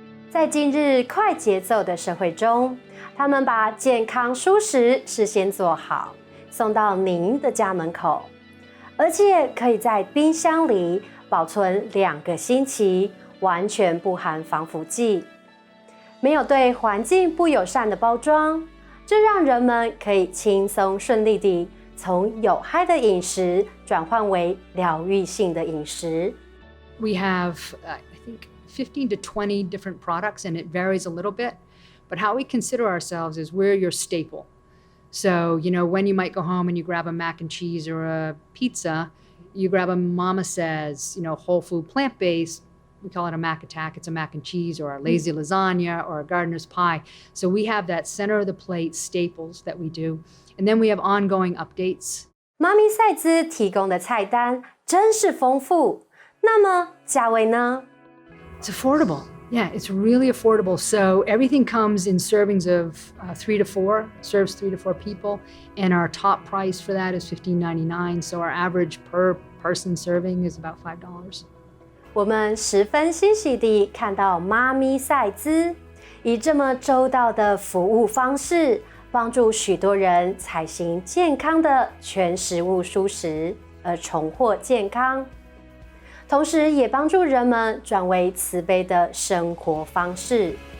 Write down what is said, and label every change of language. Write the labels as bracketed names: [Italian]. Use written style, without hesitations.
[Chinese] 在今日快节奏的社会中，他们把健康蔬食事先做好，送到您的家门口，而且可以在冰箱里保存2个星期，完全不含防腐剂。没有对环境不友善的包装，这让人们可以轻松顺利地从有害的饮食转换为疗愈性的饮食。 [English] We have, I think, 15 to 20 different products, and it varies a little bit. But how we consider ourselves is we're your staple. So, when you might go home and you grab a mac and cheese or a pizza, you grab a MamaSezz, whole food, plant-based. We call it a Mac Attack. It's a mac and cheese or a lazy lasagna or a gardener's pie. So we have that center of the plate staples that we do. And then we have ongoing updates. [Chinese] 妈咪赛兹提供的菜单真是丰富。那么价位呢？ [English] It's affordable. Yeah, it's really affordable. So everything comes in servings of 3 to 4, serves 3 to 4 people. And our top price for that is $15.99. So our average per person serving is about $5. [Chinese] 我们十分欣喜地看到妈咪赛兹以这么周到的服务方式，帮助许多人采行健康的全食物蔬食，而重获健康。同时也帮助人们转为慈悲的生活方式。